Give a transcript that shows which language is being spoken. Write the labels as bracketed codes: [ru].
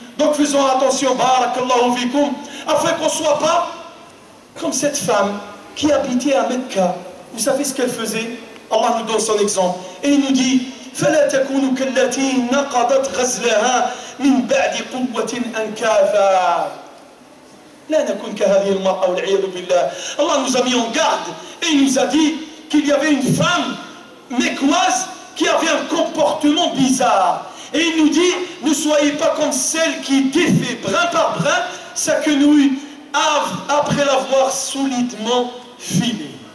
[fr] Donc faisons attention, barakallahu fikum, afin qu'on ne soit pas comme cette femme qui habitait à Mecca. Vous savez ce qu'elle faisait? Allah nous donne son exemple. Et il nous dit [ar] فَلَا تَكُونُوا كَالَّتِي نَقَضَتْ غَزْلَهَا مِنْ بَعْدِ قُوَّةٍ أَنْكَاثًا. لا نكون كهذه المرأة والعياذ بالله. [fr] Allah nous a mis en garde et il nous a dit qu'il y avait une femme mécoise qui avait un comportement bizarre. Et il nous dit, ne soyez pas comme celle qui défait brin par brin sa quenouille après l'avoir solidement filée.